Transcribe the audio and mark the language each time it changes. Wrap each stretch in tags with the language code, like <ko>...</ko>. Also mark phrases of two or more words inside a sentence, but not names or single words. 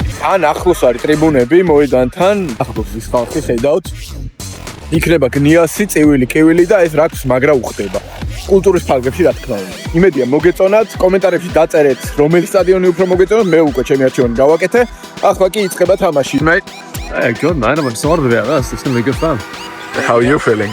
<ka>ან ახლოს არის ტრიბუნები მოედანთან, ახლოს ის ხალხი ხედავთ. იქნება გნიასი, წევილი, კევილი და ეს რაკს მაგრა უხდება. კულტურის ფარგლებში რა თქმა უნდა. იმედია მოგეწონათ, კომენტარებში დაწერეთ, რომელი სტადიონი უფრო მოგეწონათ, მე უკვე ჩემი არჩევანი გავაკეთე. ახლა კი იწყება თამაში.</ka> <en>Mate, hey, good man. I'm excited about this. It's going to be good fun. How are you feeling?</en>